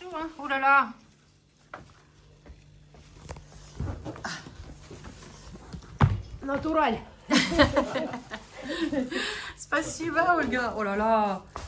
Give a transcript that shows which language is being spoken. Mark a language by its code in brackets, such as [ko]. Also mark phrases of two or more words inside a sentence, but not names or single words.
[fr] Oh là là. [ru] Натураль. Спасибо, Ольга. [fr] Oh là là.